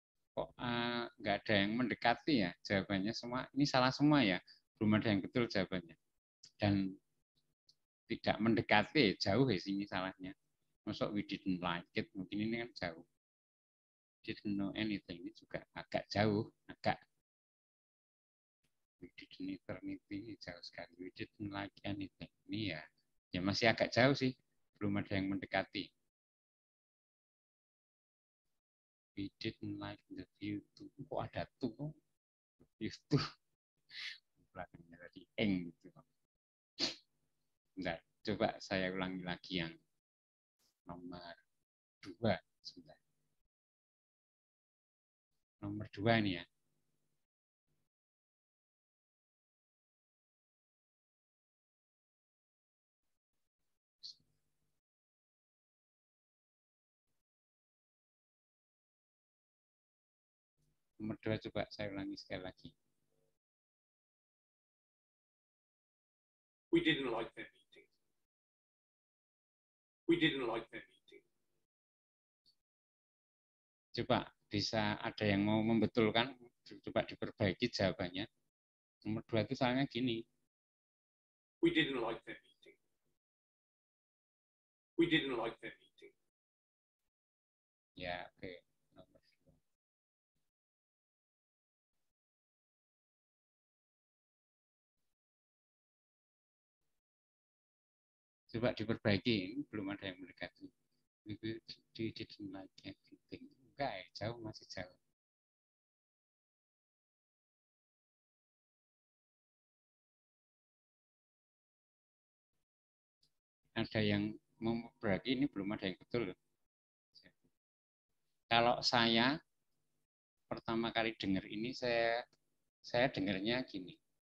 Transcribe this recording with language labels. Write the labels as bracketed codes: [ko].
[id] kok nggak ada yang mendekati ya jawabannya semua. Ini salah semua ya. Belum ada yang betul jawabannya. Dan tidak mendekati, jauh ya sini salahnya. Masuk [en] we didn't like it, [id] mungkin ini kan jauh. [en] Didn't know anything, [id] ini juga agak jauh, agak. [en] We didn't eternity, [id] jauh sekali. [en] We didn't like anything. [id] Ini ya masih agak jauh sih, belum ada yang mendekati. [en] We didn't like the view to. [id] Kok ada tuh? [en] View to. [id] Belakangnya tadi eng gitu. Bentar, coba saya ulangi lagi yang nomor 2. Sebentar. Nomor 2 ini ya. Nomor 2 coba saya ulangi sekali lagi. [en] We didn't like their meeting. We didn't like their meeting. [id] Coba bisa ada yang mau membetulkan, coba diperbaiki jawabannya. Nomor 2 itu soalnya gini. [en] We didn't like their meeting. We didn't like their meeting. [id] Ya, oke. Nomor 2. Coba diperbaiki, belum ada yang mendekati. [en] We didn't like everything. [id] Enggak ya, jauh, masih jauh. Ada yang memperbaiki, ini belum ada yang betul. Kalau saya pertama kali dengar ini, saya dengarnya gini.